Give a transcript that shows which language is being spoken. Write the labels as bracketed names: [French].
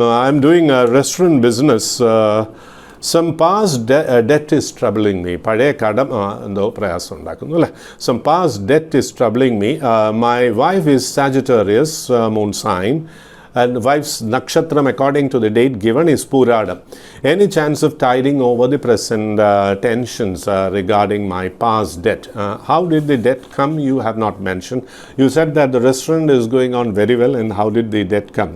[English] I'm doing a restaurant business. Some past debt is troubling me. [Malayalam] പഴയ കടം എന്തോ പ്രയാസം ഉണ്ടാക്കുന്നു അല്ലേ. [English] Some past debt is troubling me. My wife is Sagittarius moon sign, and wife's nakshatram according to the date given is Puradam. Any chance of tiding over the present tensions regarding my past debt? How did the debt come? You have not mentioned. You said that the restaurant is going on very well, and how did the debt come?